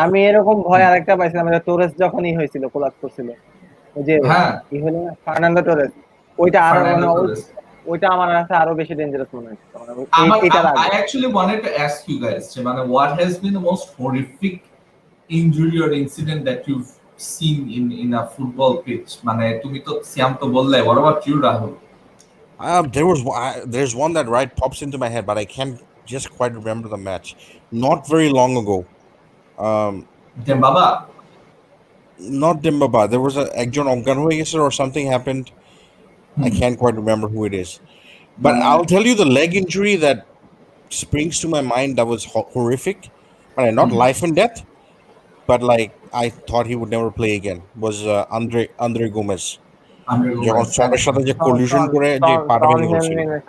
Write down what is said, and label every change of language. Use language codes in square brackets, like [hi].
[bn] আমি এরকম ভয় আরেকটা পাইছিলাম, টোরেস যখনই হয়েছিল কোলাপস করছিল, ওই যে কি হলো না, ফার্নান্দো টোরেস, ওইটা আরো ওইটা আমার কাছে আরো বেশি ডেঞ্জারাস মনে হচ্ছে। [en] I actually wanted to ask you guys, what has been the most horrific injury or incident that you've seen in a football pitch? [bn] তুমি তো সিয়াম তো বললে, [en] what about you, [bn] Rahul? [en] There's one that pops into my head, but I can't just quite remember the match. Not very long ago. Dembaba? Not Dembaba. There was [bn] একজন অজ্ঞান হয়ে গেছে [en] or something happened. I can't quite remember who it is. But I'll tell you the leg injury that springs to my mind that was horrific. Not life and death, but I thought he would never play again. Was Andre Gomez. [bn] যখন সবার সাথে যে collision করে যে পাটা ভেঙে গেছিল।